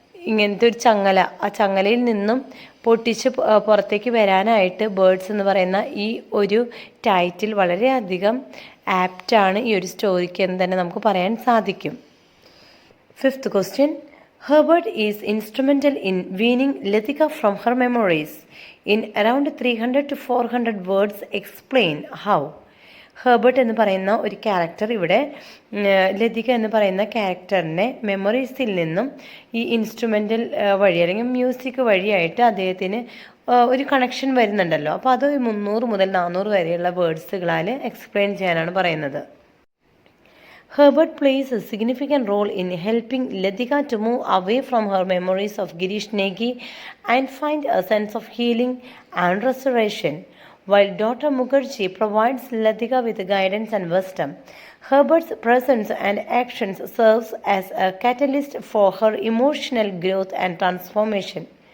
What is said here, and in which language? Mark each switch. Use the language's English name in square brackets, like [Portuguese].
[Malayalam] ഇങ്ങനത്തെ ഒരു ചങ്ങല, ആ ചങ്ങലയിൽ നിന്നും പൊട്ടിച്ച് പുറത്തേക്ക് വരാനായിട്ട് ബേർഡ്സ് എന്ന് പറയുന്ന ഈ ഒരു ടൈറ്റിൽ വളരെയധികം ആപ്റ്റാണ് ഈ ഒരു സ്റ്റോറിക്ക് എന്ന് തന്നെ നമുക്ക് പറയാൻ സാധിക്കും. [English] 5th question. Herbert is instrumental in weaning Latika from her memories. In around 300 to 400 words, explain how. [Malayalam] Herbert എന്ന് പറയുന്ന ഒരു ക്യാരക്ടർ ഇവിടെ ലതിക എന്ന് പറയുന്ന ക്യാരക്ടറിനെ മെമ്മറീസിൽ നിന്നും ഈ ഇൻസ്ട്രുമെൻ്റൽ വഴി അല്ലെങ്കിൽ മ്യൂസിക് വഴിയായിട്ട് അദ്ദേഹത്തിന് ഒരു കണക്ഷൻ വരുന്നുണ്ടല്ലോ. അപ്പോൾ അത് 300 മുതൽ 400 വരെയുള്ള വേർഡ്സുകളാൽ എക്സ്പ്ലെയിൻ ചെയ്യാനാണ് പറയുന്നത്. [English] Herbert plays a significant role in helping Latika to move away from her memories of Girish Negi and find a sense of healing and restoration. While Dr. Mukherjee provides Latika with guidance and wisdom, Herbert's presence and actions serves as a catalyst for her emotional growth and transformation.